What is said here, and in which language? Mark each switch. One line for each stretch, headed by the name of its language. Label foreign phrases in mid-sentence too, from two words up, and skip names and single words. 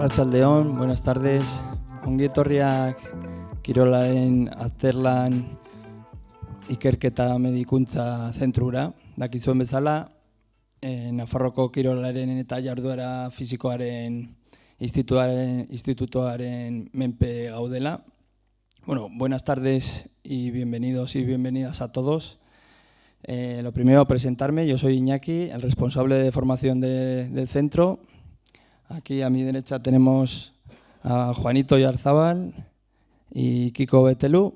Basque: Arratsaldeon,
Spanish: buenas tardes.
Basque: Ongi etorriak Kirolaren Azterlan Ikerketa Medikuntza Zentrura. Dakizuen bezala, Nafarroko Kirolaren eta Jarduera Fisikoaren institutoaren menpe gaudela.
Spanish: Bueno, buenas tardes y bienvenidos y bienvenidas a todos. Lo primero, presentarme. Yo soy Iñaki, el responsable de formación del centro. Aquí a mi derecha tenemos a Juanito Yarzábal y Kiko Betelú.